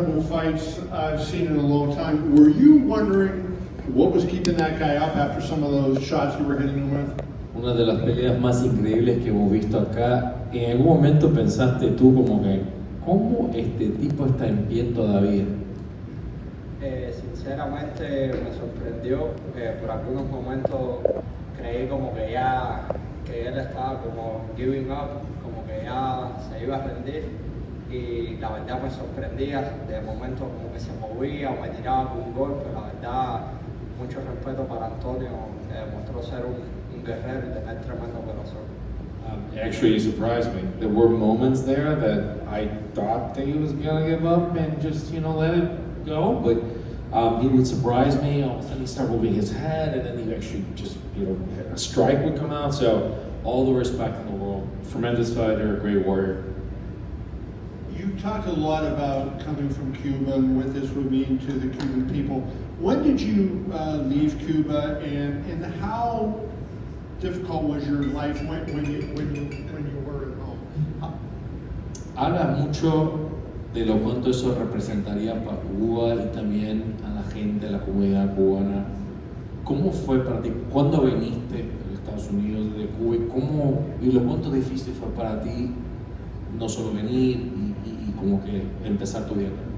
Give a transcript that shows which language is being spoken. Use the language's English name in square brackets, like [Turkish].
[English] couple fights I've seen in a long time. Were you wondering what was keeping that guy up after some of those shots you were hitting him with? [Spanish] Una de las peleas más increíbles que hemos visto acá. ¿En algún momento pensaste tú como que, cómo este tipo está en pie todavía? Sinceramente me sorprendió, por algunos momentos creí como que ya, que él estaba como [English] giving up, [Spanish] como que ya se iba a rendir, y la verdad me sorprendía, de momento como que se movía o me tiraba con un golpe. La verdad, mucho respeto para Antonio, que demostró ser un guerrero y tener tremendo corazón. [English] Actually, it surprised me. There were moments there that I thought that he was gonna give up and just, let it go, but he would surprise me. All of a sudden, he'd start moving his head, and then he actually just, a strike would come out. So, all the respect in the world. Tremendous fighter, great warrior. You talked a lot about coming from Cuba and what this would mean to the Cuban people. When did you leave Cuba, and how difficult was your life when you were at home? [Spanish] Habla mucho de lo cuánto eso representaría para Cuba y también a la gente, a la comunidad cubana. ¿Cómo fue para ti? ¿Cuándo viniste a Estados Unidos de Cuba y lo cuánto difícil fue para ti no solo venir y como que empezar tu vida?